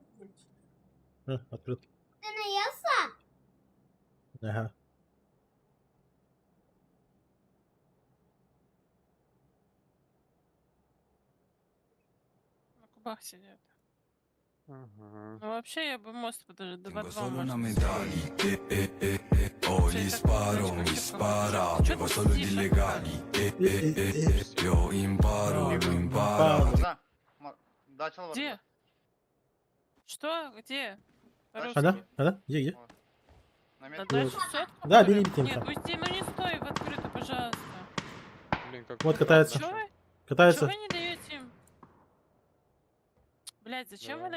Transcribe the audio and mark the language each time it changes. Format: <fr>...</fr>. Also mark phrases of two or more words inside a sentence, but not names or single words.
<ru>Открыт. Ты наелся? Ага. На кубах сидят. Ага. Ну вообще я бы мост даже</ru> <it>Tengo 2-2 solo una</it> <ru>можно</ru> <it>medaglia,</it> <ru>сделать.</ru> <it>Ho Cioè, gli</it> <ru>так,</ru> <it>sparo,</it> <ru>знаешь,</ru> <it>mi</it> <ru>как</ru> <it>spara,</it> <ru>Чё</ru> <it>vivo</it> <ru>ты</ru> <it>solo di</it> <ru>сидишь,</ru> <it>legali. Io imparo, lui impara.</it> <ru>Да. Да, чел Где? Что? Где? А, да? По-русски. А, да? Где? На На метке. дальше сотку? Да, берем? бери битинка. Нет, уйди, ну не стой в открытую, пожалуйста. Блин, как Вот круто, катается. да? Чё вы? Чё Катается. вы не даете им? Блять, зачем вы</ru>